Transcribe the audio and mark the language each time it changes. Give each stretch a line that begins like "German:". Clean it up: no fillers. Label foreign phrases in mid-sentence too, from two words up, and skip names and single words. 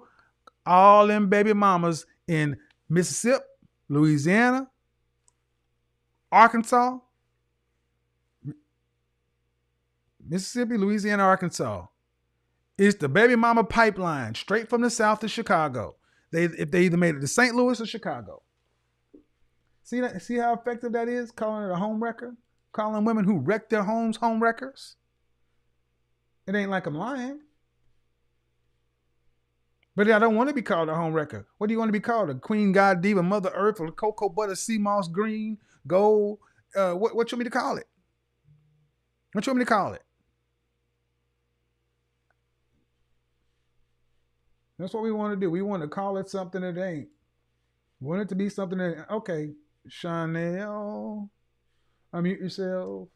English: All them baby mamas in Mississippi, Louisiana, Arkansas, Mississippi, Louisiana, Arkansas. It's the baby mama pipeline straight from the south to Chicago. If they either made it to St. Louis or Chicago. See how effective that is? Calling it a ʻhōm‌rekər? Calling women who wreck their homes ʻhōm‌rekers? It ain't like I'm lying. But I don't want to be called a ʻhōm‌rekər. What do you want to be called? A queen, god, diva, mother earth, or cocoa butter, sea moss, green, gold? What you want me to call it? What you want me to call it? That's what we want to do. We want to call it something it ain't. We want it to be something that, okay, Chanel, unmute yourself.